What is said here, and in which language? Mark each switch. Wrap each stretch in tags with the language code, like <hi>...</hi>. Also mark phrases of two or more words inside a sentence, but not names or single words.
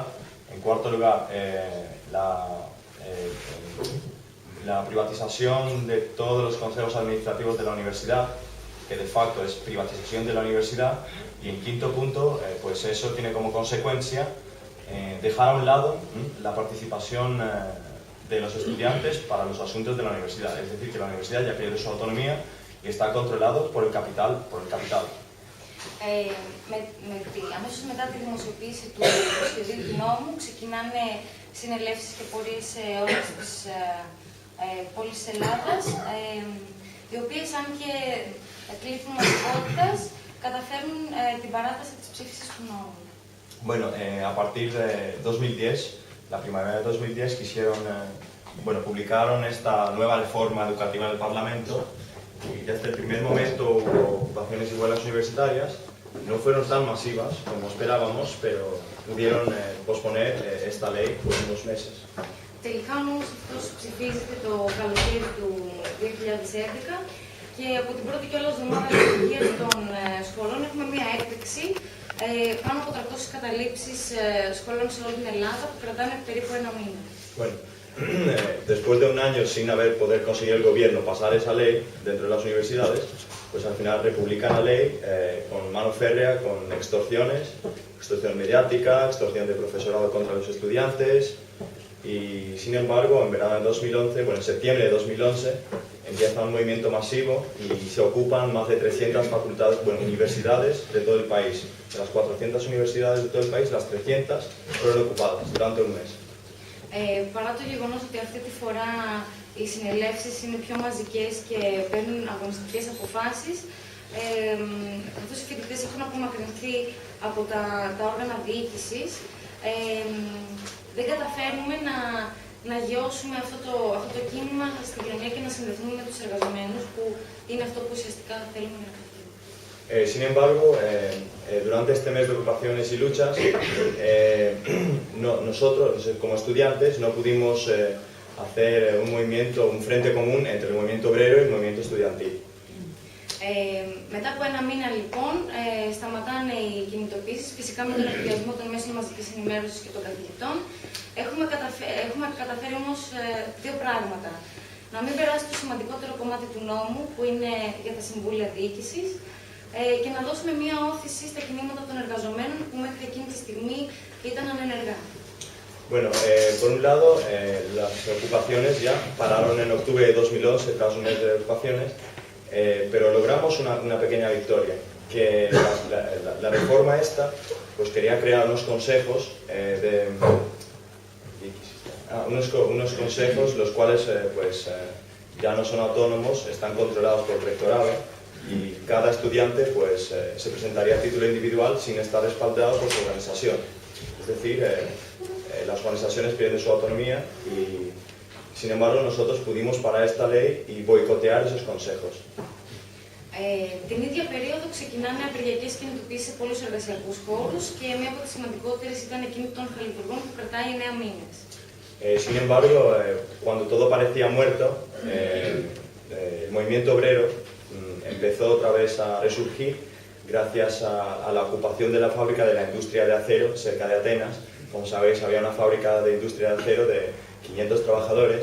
<es>En cuarto lugar, la privatización de todos los consejos administrativos de la universidad, que de facto es privatización de la universidad. Y en quinto punto, pues eso tiene como consecuencia dejar a un lado la participación de los estudiantes para los asuntos de la universidad. Es decir, que la universidad ya pierde su autonomía y está controlado por el capital.</es> <el>Αμέσως μετά τη δημοσιοποίηση του σχεδίου του νόμου ξεκινάνε συνελεύσεις και πορείες σε όλες τις πόλεις της Ελλάδας, οι οποίες, αν και εκλείφουν μαθηκότητας, καταφέρνουν την παράταση της ψήφισης του νόμου.</el> <es>Bueno, a partir de 2010, la primavera de 2010, publicaron esta nueva reforma educativa del Parlamento. Y desde el primer momento hubo ocupaciones iguales universitarias. No fueron tan masivas como esperábamos, pero pudieron posponer esta ley por unos meses.</es> <el>Τελικά όμως αυτός ψηφίζεται το καλοκαίρι του 2011 και από την πρώτη κιόλας εβδομάδα λειτουργίας των σχολών έχουμε μία έκπληξη πάνω από 300 καταλήψεις σχολών σε όλη την Ελλάδα που κρατάνε περίπου ένα μήνα.</el> <es>Bueno, después de un año sin haber poder conseguir el gobierno pasar esa ley dentro de las universidades, pues al final republican la ley con mano férrea, con extorsiones, extorsión mediática, extorsión de profesorado contra los estudiantes. Y sin embargo, en verano de 2011, en septiembre de 2011, empieza un movimiento masivo y se ocupan más de 300 universidades de todo el país. De las 400 universidades de todo el país, las 300 fueron ocupadas durante un mes.</es> <el>Παρά το γεγονός ότι αυτή τη φορά οι συνελεύσεις είναι πιο μαζικές και παίρνουν αγωνιστικές αποφάσεις, καθώς οι φοιτητές έχουν απομακρυνθεί από τα όργανα διοίκησης, δεν καταφέρνουμε να γιώσουμε αυτό το κίνημα στην κοινωνία και να συνδεθούμε με τους εργαζομένους, που είναι αυτό που ουσιαστικά θέλουμε να κάνουμε.</el> <es>Sin embargo, durante este mes de ocupaciones y luchas, nosotros como estudiantes no pudimos hacer un frente común entre el movimiento obrero y el movimiento estudiantil.</es> <el>Μετά από ένα μήνα λοιπόν σταματάνε οι κινητοποιήσεις, φυσικά με τον εκβιασμό των μέσων μαζικής ενημέρωσης και των καθηγητών. Έχουμε καταφέρει όμως δύο πράγματα. Να μην περάσει το σημαντικότερο κομμάτι του νόμου, που είναι για τα συμβούλια διοίκησης, και να δώσουμε μία όθηση στα κινήματα των εργαζομένων που μέχρι εκείνη τη στιγμή ήταν ανενεργά.</el> <es>Bueno, por un lado, las ocupaciones ya pararon en octubre de 2011, tras un mes de ocupaciones, pero logramos una pequeña victoria, que la reforma esta pues quería crear unos consejos unos consejos los cuales ya no son autónomos, están controlados por el rectorado, y cada estudiante se presentaría a título individual sin estar respaldado por su organización. Es decir, las organizaciones pierden su autonomía y, sin embargo, nosotros pudimos parar esta ley y boicotear esos consejos.</es> <el>Την ίδια περίοδο ξεκινάνε απεργιακές κινητοποιήσεις σε πολλούς εργασιακούς χώρους και μία από τις σημαντικότερες ήταν εκείνη των χαλιβουργών που κρατάει 9 μήνες.</el> <es>Sin embargo, cuando todo parecía muerto, el movimiento obrero empezó otra vez a resurgir gracias a la ocupación de la fábrica de la industria de acero cerca de Atenas. Como sabéis, había una fábrica de industria de acero de 500 trabajadores.</es>